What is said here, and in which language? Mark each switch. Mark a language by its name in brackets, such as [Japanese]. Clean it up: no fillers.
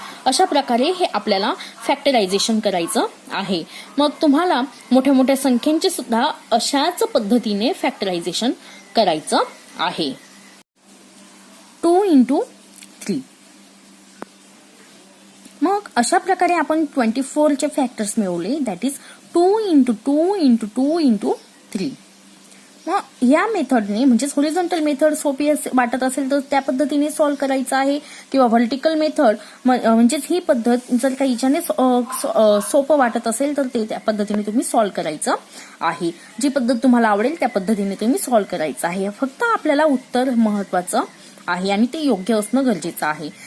[Marathi] अशा प्रकारे हे आपल्याला फॅक्टरायझेशन करायचं आहे. मग तुम्हाला मोठ्या मोठ्या संख्यांचे सुद्धा अशाच पद्धतीने फॅक्टरायझेशन करायचं आहे. [English] 2 into 3. [Marathi] मग अशा प्रकारे आपण 24 चे फॅक्टर्स मिळवले. [English] That is 2 into 2 into 2 into 3. [Marathi] मग या मेथडने म्हणजेच हॉरिझॉन्टल मेथड सोपी वाटत असेल तर त्या पद्धतीने सॉल्व्ह करायचं आहे, किंवा व्हर्टिकल मेथड म्हणजेच ही पद्धत जर काही हिच्याने सोपं वाटत असेल तर ते त्या पद्धतीने तुम्ही सॉल्व्ह करायचं आहे. जी पद्धत तुम्हाला आवडेल त्या पद्धतीने तुम्ही सॉल्व्ह करायचं आहे. फक्त आपल्याला उत्तर महत्वाचं आहे आणि ते योग्य असणं गरजेचं आहे.